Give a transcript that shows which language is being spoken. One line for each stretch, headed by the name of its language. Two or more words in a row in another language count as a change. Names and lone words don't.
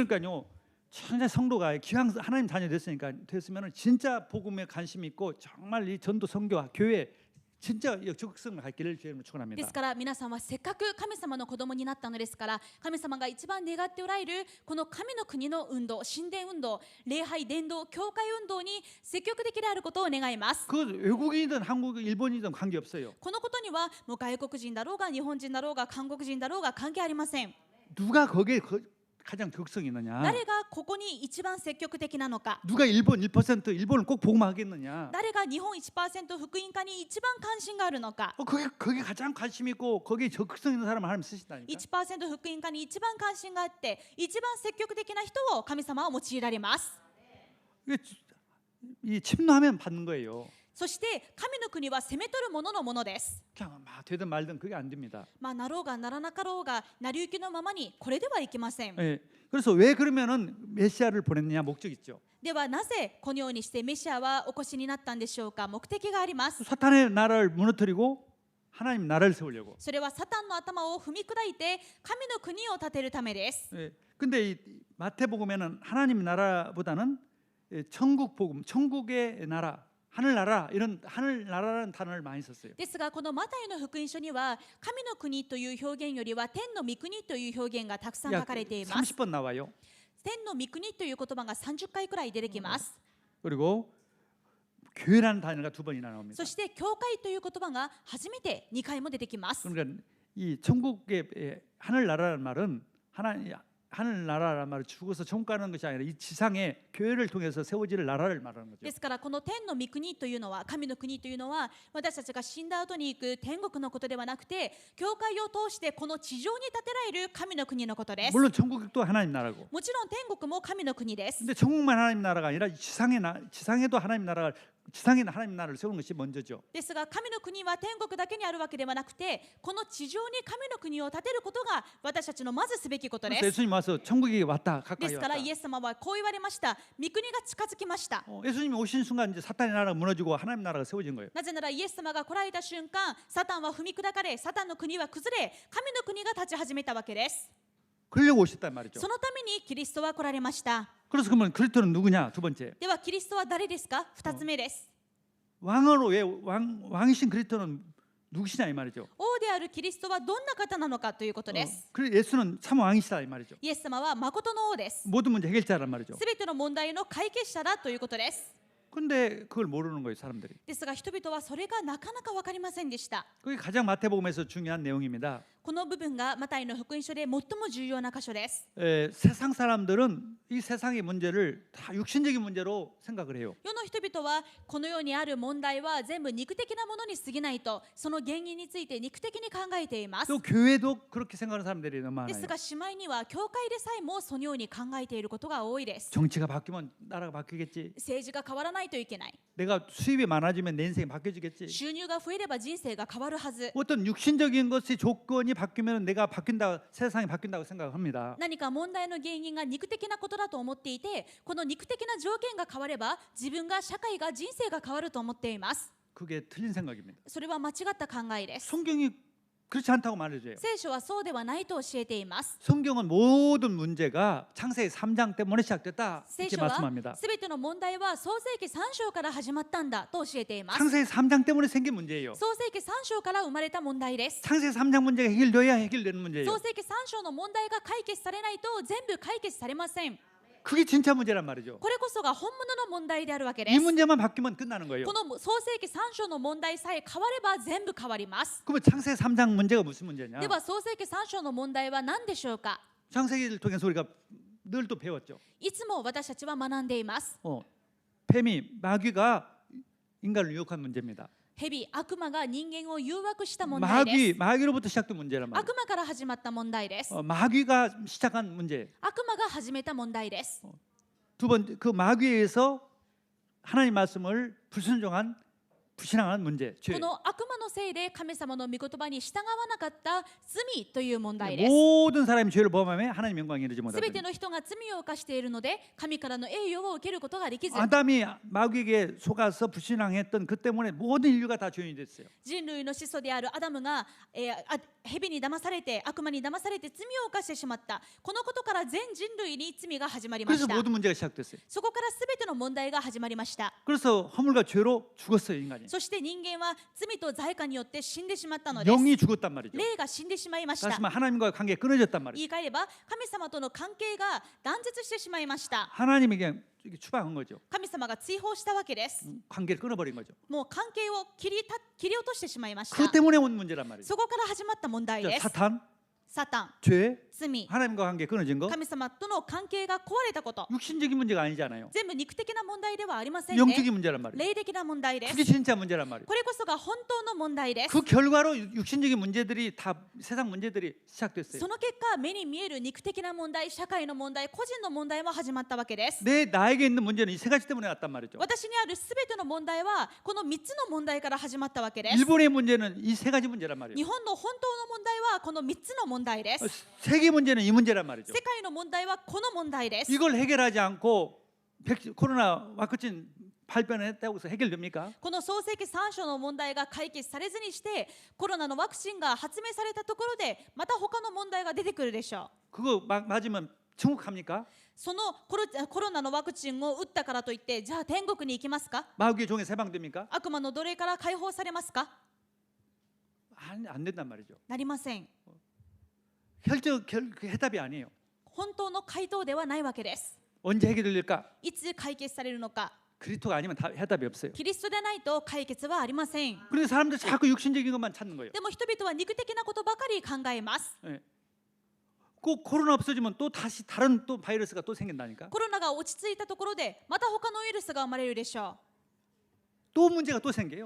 Korean: 그러니까요. 천재 성도가 기왕 하나님 자녀 됐으면은 진짜 복음에 관심 있고 정말 이 전도 선교와 교회 진짜 적극성을 갖기를 주님으로
Japanese: で
Korean: 축원합니다.
Japanese: すから皆さんはせっかく神様の子供になったのですから神様が一番願っておられるこの神の国の運動、神殿運動、礼拝伝道、教会運動に積極的であることを願います。
Korean: 그 외국인이든 한국 일본이든 관계 없어요.
Japanese: このことにはもう外国人だろうが日本人だろうが韓国人だろうが関係ありません。
Korean: 누가 거기에 가장 적극성이 있느냐?
Japanese: 誰がここに一番積極的なのか、
Korean: 누가 일본 1% 일본을 꼭 복음하겠느냐?
Japanese: 誰が日本 1% 福音化に一番関心があるのか、
Korean: 거기 가장 관심 있고 거기에 적극성 있는 사람을 하나님 쓰신다니까.
Japanese: 1% 福音化に一番関心があって一番積極的な人を神様は用いられます。
Korean: 이 침노하면 받는 거예요.
Japanese: そして神の国は攻め取るもののものです。
Korean: 그냥 막 되든 말든 그게 안 됩니다.
Japanese: なろうがならなかろうが成り行きのままにこれではいけません。
Korean: 예. 그래서 왜 그러면은 메시아를 보냈느냐 목적 있죠.
Japanese: ではなぜこのようにしてメシアはお越しになったんでしょうか？目的があります。
Korean: 사탄의 나라를 무너뜨리고 하나님 나라를 세우려고.
Japanese: それはサタンの頭を踏み砕いて神の国を建てるためです。
Korean: 예. 근데 이 마태복음에는 하나님 나라보다는 천국 복음, 천국의 나라, 하늘나라 이런 하늘나라라는 단어를 많이 썼어요.
Japanese: ですがこのマタイの福音書には神の国という表現よりは天の御国という表現がたくさん書かれています。
Korean: 30번 나와요.
Japanese: 天の御国という言葉が30回くらい出てきます。
Korean: 그리고 교회라는 단어가 2번이나 나옵니다.
Japanese: そして教会という言葉が初めて2回も出てきます。
Korean: 그러니까 이 천국의 하늘나라라는 말은 하늘나라라는 말을 죽어서 천국 가는 것이 아니라 이 지상에 교회를 통해서 세워질 나라를 말하는 거죠.
Japanese: ですからこの天の御国というのは神の国というのは私たちが死んだ後に行く天国のことではなくて教会を通してこの地上に建てられる神の国のことです。
Korean: 물론 천국도 하나님 나라고.
Japanese: もちろん天国も神の国です。
Korean: 근데 천국만 하나님 나라가 아니라 지상에도 하나님 나라가 지상에 있는 하나님 나라를 세우는 것이 먼저죠.
Japanese: ですが神の国は天国だけにあるわけではなくて、この地上に神の国を建てることが私たちのまずすべきことで
Korean: 그래서
Japanese: す。
Korean: 예수님 와서 천국이 왔다
Japanese: で
Korean: 가까이
Japanese: すから
Korean: 왔다.
Japanese: イエス様はこう言われました。御国が近づきました。
Korean: 예수님이 오신 순간 이제 사탄의 나라가 무너지고 하나님 나라가 세워진 거예요.
Japanese: なぜならイエス様が来られた瞬間、サタンは踏み砕かれ、サタンの国は崩れ、神の国が立ち始めたわけです。
Korean: 그러려고 오셨단 말이죠.
Japanese: そのためにキリストは来られました。
Korean: 그래서 그러면 그리스도는 누구냐? 두 번째.
Japanese: ではキリストは誰ですか？二つ目です。
Korean: 왕으로 왜 왕이신 그리스도는 누구시냐 이 말이죠.
Japanese: 王であるキリストはどんな方なのかということです。
Korean: 그리고 예수는 참 왕이시다 이 말이죠.
Japanese: イエス様は誠の王です。
Korean: 모든 문제 해결자란 말이죠.
Japanese: すべての問題の解決者だということです。
Korean: 근데 그걸 모르는 거예요, 사람들이.
Japanese: ですが人々はそれがなかなか分かりませんでした。
Korean: 그게 가장 마태복음에서 중요한 내용입니다.
Japanese: この部分がマタイの福音書で最も重要な箇所です。
Korean: 세상 사람들은 이 세상의 문제를 다 육신적인 문제로 생각을 해요.
Japanese: 世の人々はこの世にある問題は全部肉的なものに過ぎないと、その原因について肉的に考えています。
Korean: 또 교회도 그렇게 생각하는 사람들이 너무
Japanese: です
Korean: 많아요.
Japanese: がしまいには教会でさえもそのように考えていることが多いです。
Korean: 정치가 바뀌면 나라가 바뀌겠지.
Japanese: 政治が変わらないといけない。
Korean: 내가 수입이 많아지면 내 인생이 바뀌어지겠지.
Japanese: 収入が増えれば人生が変わるはず。
Korean: 어떤 육신적인 것의 조건이 바뀌면 내가 바뀐다, 세상이 바뀐다고 생각합니다.
Japanese: 何か問題の原因が肉的なことだと思っていて、この肉的な条件が変われば自分が社会が人生が変わると思っています。
Korean: 그게 틀린 생각입니다.
Japanese: それは間違った考えです。
Korean: 성경이 그렇지 않다고 말해줘요.
Japanese: 聖書はそうではないと教えています。
Korean: 성경은 모든 문제가 창세기 3장 때문에 시작됐다
Japanese: 聖
Korean: 이렇게
Japanese: 書は
Korean: 말씀합니다.
Japanese: すべての問題は創世記3章から始まったんだと教えています。
Korean: 창세기 3장 때문에 생긴 문제예요.
Japanese: 創世記3章から生まれた問題です。
Korean: 창세기 3장 문제가 해결돼야 해결되는 문제예요.
Japanese: 創世記3章の問題が解決されないと全部解決されません。
Korean: 그게 진짜 문제란 말이죠.
Japanese: これこそが本物の問題であるわけで
Korean: 이
Japanese: す。
Korean: 문제만 바뀌면 끝나는 거예요.
Japanese: この創世記3章の問題さえ変われば全部変わります。
Korean: 그러면 창세기 3장 문제가 무슨 문제냐?
Japanese: では創世記3章の問題は何でしょうか？
Korean: 창세기를 통해서 우리가 늘 또 배웠죠.
Japanese: いつも私たちは学んでいます。
Korean: 뱀이 마귀가 인간을 유혹한 문제입니다.
Japanese: 蛇、悪魔が人間を誘惑した問題です
Korean: 마귀로부터 시작된 문제란 말이에요.
Japanese: 悪魔から始まった問題です。
Korean: 마귀가 시작한 문제.
Japanese: 悪魔が始めた問題です。
Korean: 두 번째 그 마귀에 의해서 하나님 말씀을 불신앙한 문제.
Japanese: こ
Korean: 죄.
Japanese: の悪魔のせいで神様の御言葉に従わなかった罪という問題です。
Korean: 모든 사람이 죄를 범하며 하나님 영광에 이르지
Japanese: す
Korean: 못하더니
Japanese: べての人が罪を犯しているので神からの栄誉を受けることができず、
Korean: 아담이 마귀에게 속아서 불신앙했던 그 때문에 모든 인류가 다 죄인이 됐어요.
Japanese: 人類の始祖であるアダムが、蛇に騙されて悪魔に騙されて罪を犯してしまった。このことから全人類に罪が始まりま
Korean: 그래서
Japanese: した。
Korean: 모든 문제가 시작됐어요.
Japanese: そこからすべての問題が始まりました。
Korean: 그래서 허물과 죄로 죽었어요, 인간이.
Japanese: そして人間は罪と罪過によって死んでしまったのです。
Korean: 영이 죽었단 말이죠.
Japanese: 霊が死んでしまいました。
Korean: 다시 말해 하나님과 관계가 끊어졌단 말이죠.
Japanese: 言い換えれば神様との関係が断絶してしまいました。
Korean: 하나님에게 추방한 거죠.
Japanese: 神様が追放したわけです。
Korean: 관계를 끊어버린 거죠.
Japanese: もう関係を切り落としてしまいました。
Korean: 그 때문에 온 문제란 말이죠.
Japanese: そこから始まった問題
Korean: 자,
Japanese: です。
Korean: 사탄,
Japanese: サタン、
Korean: 죄,
Japanese: 罪、
Korean: 하나님과 관계 끊어진 거
Japanese: 神様との関係が壊れたこと、
Korean: 육신적인 문제가 아니잖아요.
Japanese: 全部肉的な問題ではありません
Korean: 영적인
Japanese: ね。
Korean: 문제란 말이에요.
Japanese: 霊的な問題です。
Korean: 그게 진짜 문제란 말이에요.
Japanese: これこそが本当の問題です。
Korean: 그 결과로 육신적인 문제들이 다 세상 문제들이 시작됐어요.
Japanese: その結果、目に見える肉的な問題、社会の問題、個人の問題も始まったわけです。
Korean: 나에게 있는 문제는 이 세 가지 때문에 왔단 말이죠.
Japanese: 私にあるすべての問題はこの3つの問題から始まったわけです。
Korean: 일본의 문제는 이 세 가지 문제란 말이에요.
Japanese: 日本の本当の問題はこの3つの問題です。
Korean: 세계 문제는 이 문제란 말이죠.
Japanese: 世界の問題はこの問題です。
Korean: 이걸 해결하지 않고 코로나 와크신 발견했다고 해서 해결됩니까?
Japanese: この創世記3章の問題が解決されずにしてコロナのワクチンが発明されたところでまた他の問題が出てくるでしょう。
Korean: 그거 맞으면 천국 갑니까?
Japanese: そのコロナのワクチンを打ったからといってじゃあ天国に行きますか？
Korean: 마귀의 종에 해방됩니까?
Japanese: 悪魔の奴隷から解放されますか？
Korean: 안 된단 말이죠.
Japanese: なりません。
Korean: 해답이 아니에요.
Japanese: 本当の回答ではないわけです。
Korean: 언제 해결될까?
Japanese: いつ解決されるのか。
Korean: 그리스도가 아니면 해답이 없어요.
Japanese: キリストでないと解決はありません。
Korean: 그런데 사람들 자꾸 육신적인 것만 찾는 거예요.
Japanese: でも人々は肉的なことばかり考えます。
Korean: 예. 꼭 코로나 없어지면 또 다시 다른 또 바이러스가 또 생긴다니까.
Japanese: コロナが落ち着いたところでまた他のウイルスが生まれるでしょ
Korean: 또 문제가 또 생겨요.